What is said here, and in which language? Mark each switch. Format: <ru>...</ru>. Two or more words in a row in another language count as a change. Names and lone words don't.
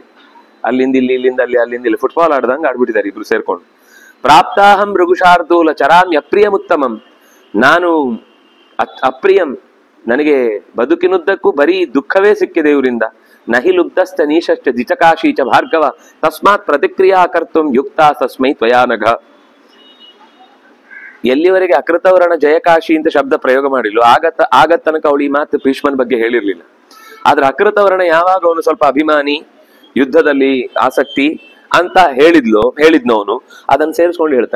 <kn>ಅಲ್ಲಿಂದ ಇಲ್ಲಿ, ಇಲ್ಲಿಂದ ಅಲ್ಲಿ, ಅಲ್ಲಿಂದ ಇಲ್ಲಿ ಫುಟ್ಬಾಲ್ ಆಡ್ದಂಗೆ ಆಡ್ಬಿಟ್ಟಿದ್ದಾರೆ ಇಬ್ರು ಸೇರ್ಕೊಂಡು.</kn> <sa>ಪ್ರಾಪ್ತಾಹಂ ಮೃಗುಶಾರ್ದೂಲ ಚರಾಮ್ ಅಪ್ರಿಯಮುತ್ತಮಂ,</sa> <kn>ನಾನು ಅಪ್ರಿಯಂ, ನನಗೆ ಬದುಕಿನುದ್ದಕ್ಕೂ ಬರೀ ದುಃಖವೇ ಸಿಕ್ಕಿದೆ ಇವರಿಂದ.</kn> <sa>ನಹಿ ಲುಬ್ಧಸ್ಥ ನೀಶಶ್ಚ ಜಿಚಕಾಶೀಚ ಭಾರ್ಗವ ತಸ್ಮಾತ್ ಪ್ರತಿಕ್ರಿಯಾ ಕರ್ತುಂ ಯುಕ್ತ ತಸ್ಮೈ ತ್ವಯಾನಘ.</sa> <kn>ಎಲ್ಲಿವರೆಗೆ ಅಕೃತವರ್ಣ ಜಯಕಾಶಿ ಅಂತ ಶಬ್ದ ಪ್ರಯೋಗ ಮಾಡಿಲ್ಲ ಆಗ ತನಕ ಅವಳು ಈ ಮಾತು ಭೀಷ್ಮನ ಬಗ್ಗೆ ಹೇಳಿರ್ಲಿಲ್ಲ. ಆದ್ರೆ ಅಕೃತವರ್ಣ ಯಾವಾಗ ಅವನು ಸ್ವಲ್ಪ ಅಭಿಮಾನಿ, ಯುದ್ಧದಲ್ಲಿ ಆಸಕ್ತಿ ಅಂತ ಹೇಳಿದ್ನೋ ಅವನು ಅದನ್ನ ಸೇರಿಸ್ಕೊಂಡು ಹೇಳ್ತಾಳೆ.</kn>